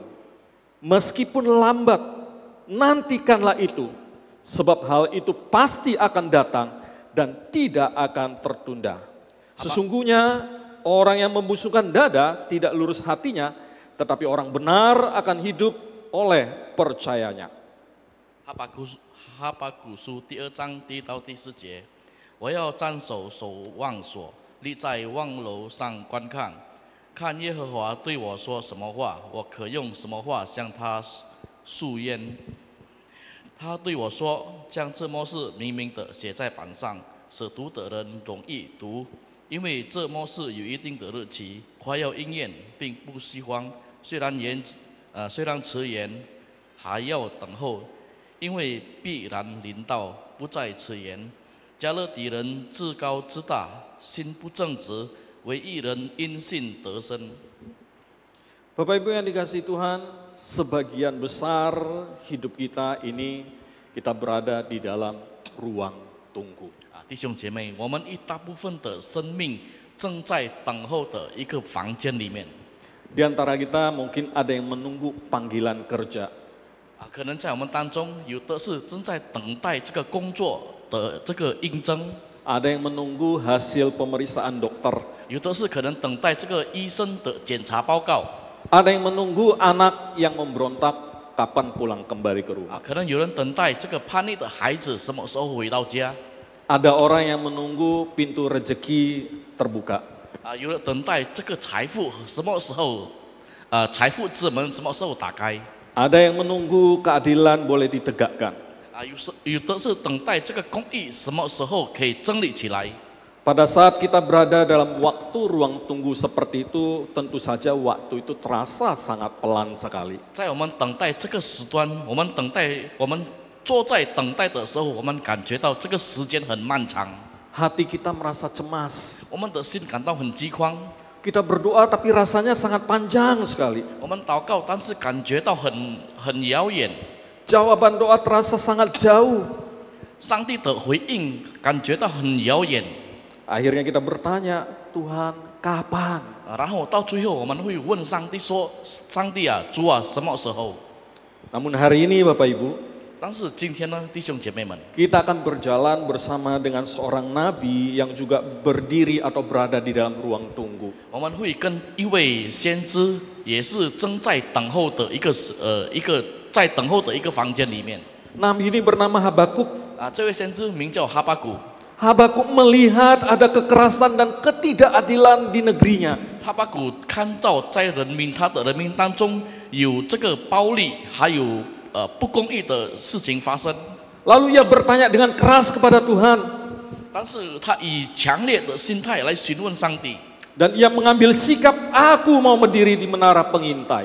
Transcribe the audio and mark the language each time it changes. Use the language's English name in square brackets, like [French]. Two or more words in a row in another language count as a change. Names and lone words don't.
[Indonesian] Meskipun lambat, nantikanlah itu, sebab hal itu pasti akan datang dan tidak akan tertunda. Sesungguhnya orang yang membusungkan dada tidak lurus hatinya, tetapi orang benar akan hidup oleh percayanya. [Chinese] 哈巴谷书第2章1到第4节，我要站守望所，立在望楼上观看，看耶和华对我说什么话，我可用什么话向他诉冤。他对我说：“将这末世明明的写在板上，使读的人容易读，因为这末世有一定的日期，快要应验，并不虚慌。虽然迟延，还要等候。” 因为必然临到，不再迟延。加勒底人自高自大，心不正直，唯一人因信得生。 [Indonesian] Bapak Ibu yang dikasihi Tuhan, sebagian besar hidup kita ini kita berada di dalam ruang tunggu. [Chinese] 弟兄姐妹，我们一大部分的生命正在等候的一个房间里面。 [Indonesian] Di antara kita mungkin ada yang menunggu panggilan kerja. [Chinese] 可能在我们当中，有的是正在等待这个工作的这个应征， [Indonesian] Ada yang menunggu hasil pemeriksaan dokter. [Chinese] 有的是可能等待这个医生的检查报告， [Indonesian] Ada yang menunggu anak yang memberontak kapan pulang kembali ke rumah. [Chinese] 可能有人等待这个叛逆的孩子什么时候回到家， [Indonesian] Ada orang yang menunggu pintu rezeki terbuka. [Chinese] 有人等待这个财富什么时候，财富之门什么时候打开。 [Indonesian] Ada yang menunggu keadilan boleh ditegakkan. [Chinese] 有的是等待这个公义什么时候可以整理起来。 [Indonesian] Pada saat kita berada dalam waktu ruang tunggu seperti itu, tentu saja waktu itu terasa sangat pelan sekali. [Chinese] 在我们等待这个时段，我们坐在等待的时候，我们感觉到这个时间很漫长， [Indonesian] Hati kita merasa cemas. [Chinese] 我们的心感到很饥荒。 [Indonesian] Kita berdoa tapi rasanya sangat panjang sekali. [Chinese] 我们祷告，但是感觉到很遥远。 [Indonesian] Jawaban doa terasa sangat jauh. [Chinese] 上帝的回应感觉到很遥远。 [Indonesian] Akhirnya kita bertanya, Tuhan kapan? [Chinese] 然后到最后，我们会问上帝说：“上帝啊，主啊，什么时候？” [Indonesian] Namun hari ini Bapak Ibu, [Chinese] 但是今天呢，弟兄姐妹们， [Indonesian] kita akan berjalan bersama dengan seorang nabi yang juga berdiri atau berada di dalam ruang tunggu. [Chinese] 我们会跟一位先知，也是正在等候的一个在等候的一个房间里面。 [Indonesian] Nabi ini bernama Habakuk. [Chinese] 这位先知名叫哈巴谷。 [Indonesian] Habakuk melihat ada kekerasan dan ketidakadilan di negerinya. [Chinese] 哈巴谷看到在他的人民当中有这个暴力，还有不公义的事情发生。 [Indonesian] Lalu ia bertanya dengan keras kepada Tuhan. [Chinese] 但是他以强烈的心态来询问上帝， [Indonesian] Dan ia mengambil sikap, aku mau berdiri di menara pengintai.